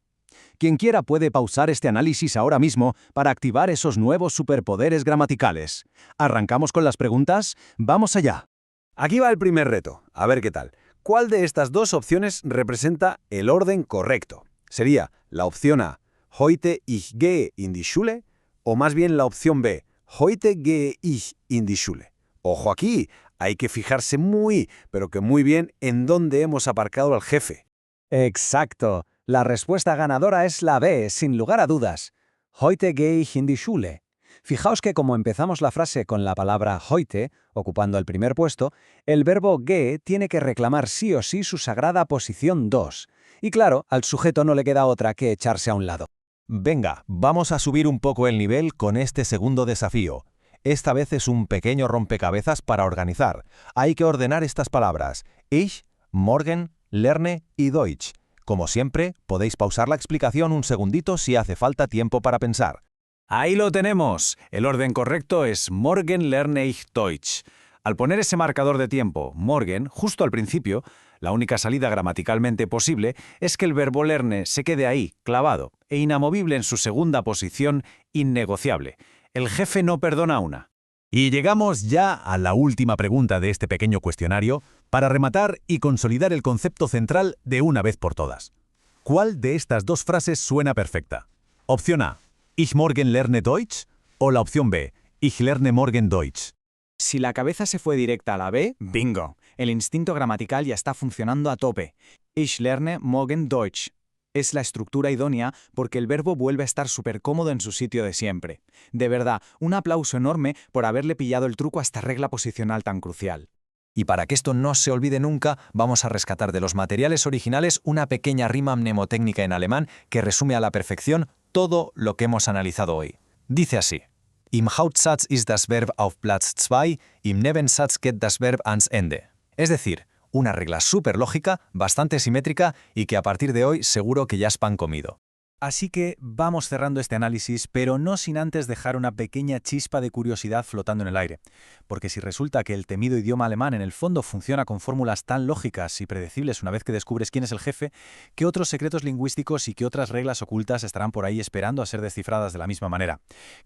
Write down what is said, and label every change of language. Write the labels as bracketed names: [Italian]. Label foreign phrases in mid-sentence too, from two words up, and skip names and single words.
[Spanish] Quien quiera puede pausar este análisis ahora mismo para activar esos nuevos superpoderes gramaticales. ¿Arrancamos con las preguntas? ¡Vamos allá! Aquí va el primer reto. A ver qué tal. ¿Cuál de estas dos opciones representa el orden correcto? ¿Sería la opción A, [German] heute ich gehe in die Schule? [Spanish] ¿O más bien la opción B, [German] heute gehe ich in die Schule? [Spanish] Ojo aquí, hay que fijarse pero que muy bien en dónde hemos aparcado al jefe. Exacto. La respuesta ganadora es la B, sin lugar a dudas. [German] Heute gehe ich in die Schule. [Spanish] Fijaos que como empezamos la frase con la palabra heute, ocupando el primer puesto, el verbo gehe tiene que reclamar sí o sí su sagrada posición 2. Y claro, al sujeto no le queda otra que echarse a un lado. Venga, vamos a subir un poco el nivel con este segundo desafío. Esta vez es un pequeño rompecabezas para organizar. Hay que ordenar estas palabras: [German] ich, morgen, lerne y Deutsch. [Spanish] Como siempre, podéis pausar la explicación un segundito si hace falta tiempo para pensar. Ahí lo tenemos. El orden correcto es [German] Morgen lerne ich Deutsch. [Spanish] Al poner ese marcador de tiempo, morgen, justo al principio, la única salida gramaticalmente posible es que el verbo lerne se quede ahí, clavado, e inamovible en su segunda posición, innegociable. El jefe no perdona una. Y llegamos ya a la última pregunta de este pequeño cuestionario para rematar y consolidar el concepto central de una vez por todas. ¿Cuál de estas dos frases suena perfecta? Opción A, [German] ich morgen lerne Deutsch, [Spanish] o la opción B, [German] ich lerne morgen Deutsch. [Spanish] Si la cabeza se fue directa a la B, bingo. El instinto gramatical ya está funcionando a tope. [German] Ich lerne morgen Deutsch. [Spanish] Es la estructura idónea porque el verbo vuelve a estar súper cómodo en su sitio de siempre. De verdad, un aplauso enorme por haberle pillado el truco a esta regla posicional tan crucial. Y para que esto no se olvide nunca, vamos a rescatar de los materiales originales una pequeña rima mnemotécnica en alemán que resume a la perfección todo lo que hemos analizado hoy. Dice así: [German] Im Hauptsatz ist das Verb auf Platz 2, im Nebensatz geht das Verb ans Ende. [Spanish] Es decir, una regla súper lógica, bastante simétrica y que a partir de hoy seguro que ya es pan comido. Así que vamos cerrando este análisis, pero no sin antes dejar una pequeña chispa de curiosidad flotando en el aire. Porque si resulta que el temido idioma alemán en el fondo funciona con fórmulas tan lógicas y predecibles una vez que descubres quién es el jefe, ¿qué otros secretos lingüísticos y qué otras reglas ocultas estarán por ahí esperando a ser descifradas de la misma manera?